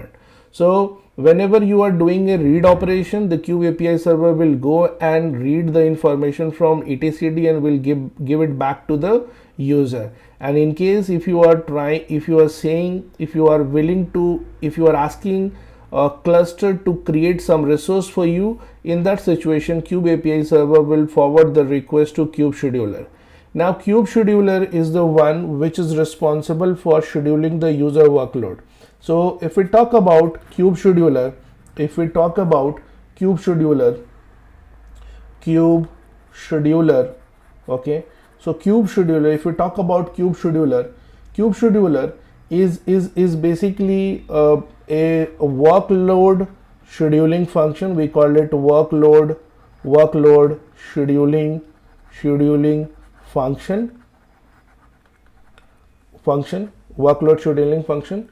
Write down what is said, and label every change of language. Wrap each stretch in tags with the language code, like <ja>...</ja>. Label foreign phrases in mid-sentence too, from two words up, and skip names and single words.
<en>So whenever you are doing a read operation, the kube API server will go and read the information from etcd and will give it back to the user. And in case if you are asking a cluster to create some resource for you, in that situation kube API server will forward the request to kube-scheduler. Now kube-scheduler is the one which is responsible for scheduling the user workload. So if we talk about kube-scheduler, okay, so kube-scheduler, if we talk about kube-scheduler is basically a workload scheduling function. We call it workload scheduling workload scheduling function.</en>